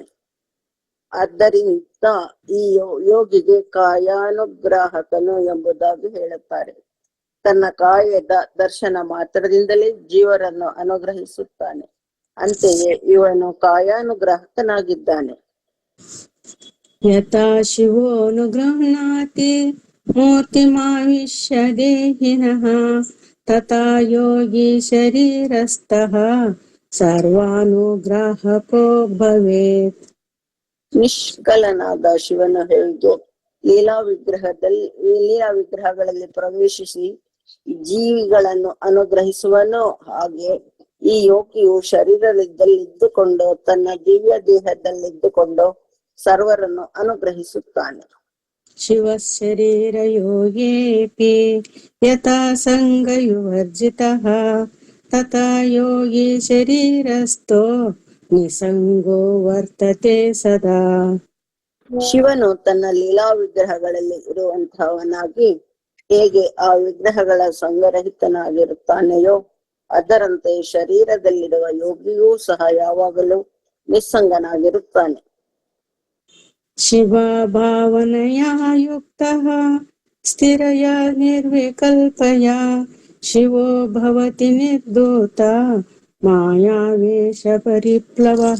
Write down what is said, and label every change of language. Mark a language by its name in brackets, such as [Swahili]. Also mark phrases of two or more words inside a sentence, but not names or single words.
[Kannada] ಆದ್ದರಿಂದ ಈ ಯೋಗಿಗೆ ಕಾಯಾನುಗ್ರಾಹಕನು ಎಂಬುದಾಗಿ ಹೇಳುತ್ತಾರೆ. ತನ್ನ ಕಾಯದ ದರ್ಶನ ಮಾತ್ರದಿಂದಲೇ ಜೀವರನ್ನು ಅನುಗ್ರಹಿಸುತ್ತಾನೆ. ಅಂತೆಯೇ ಇವನು ಕಾಯಾನುಗ್ರಾಹಕನಾಗಿದ್ದಾನೆ. [Sanskrit] ಯಥಾ ಶಿವೋನುಗೃಹ್ಣಾತಿ ಮೂರ್ತಿಮಾವಿಶ್ಯ ದೇಹಿನಃ ತಥಾ ಯೋಗಿ ಶರೀರಸ್ಥಃ ಸರ್ವಾನುಗ್ರಾಹಕೋ ಭವೇತ್. [Kannada] ನಿಷ್ಕಲನಾದ ಶಿವನು ಹೇಗೆ ಲೀಲಾ ವಿಗ್ರಹಗಳಲ್ಲಿ ಪ್ರವೇಶಿಸಿ ಜೀವಿಗಳನ್ನು ಅನುಗ್ರಹಿಸುವನೋ, ಹಾಗೆ ಈ ಯೋಗಿಯು ಶರೀರದಲ್ಲಿದ್ದುಕೊಂಡು ತನ್ನ ದಿವ್ಯ ದೇಹದಲ್ಲಿದ್ದುಕೊಂಡು ಸರ್ವರನ್ನು ಅನುಗ್ರಹಿಸುತ್ತಾನೆ. [Sanskrit] ಶಿವ ಶರೀರ ಯೋಗೇಪಿ ಯಥಾ ಸಂಗಯುವರ್ಜಿತಃ ತಥಾ ಯೋಗಿ ಶರೀರಸ್ಥೋ ನಿಸಂಗೋ ವರ್ತತೆ ಸದಾ. [Kannada] ಶಿವನು ತನ್ನ ಲೀಲಾ ವಿಗ್ರಹಗಳಲ್ಲಿ ಇರುವಂತಹವನಾಗಿ ಹೇಗೆ ಆ ವಿಗ್ರಹಗಳ ಸಂಗರಹಿತನಾಗಿರುತ್ತಾನೆಯೋ ಅದರಂತೆ ಶರೀರದಲ್ಲಿರುವ ಯೋಗಿಯೂ ಸಹ ಯಾವಾಗಲೂ ನಿಸ್ಸಂಗನಾಗಿರುತ್ತಾನೆ. [Sanskrit] ಶಿವ ಭಾವನೆಯ ಯುಕ್ತಃ ಸ್ಥಿರಯ ನಿರ್ವಿಕಲ್ಪಯ ಶಿವೋ ಭವತಿ ನಿರ್ಧೂತ ಮಾಯಾವೇಶ ಪರಿಪ್ಲವಃ.